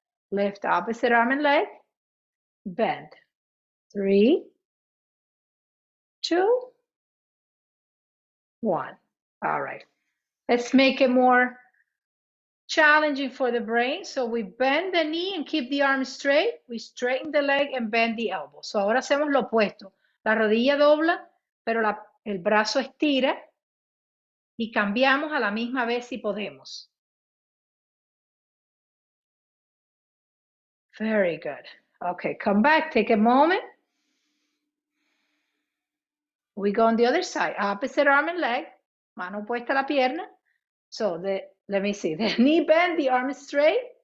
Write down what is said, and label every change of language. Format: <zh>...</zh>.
<en>Lift opposite arm and leg, bend. 3, 2, 1. All right. Let's make it more challenging for the brain. So we bend the knee and keep the arm straight. We straighten the leg and bend the elbow.</en> <es>So ahora hacemos lo opuesto. La rodilla dobla, pero el brazo estira y cambiamos a la misma vez si podemos.</es> <en>Very good. Okay, come back, take a moment. We go on the other side, opposite arm and leg,</en> <es>mano puesta a la pierna.</es> <en>So let me see, the knee bend, the arm is straight.</en>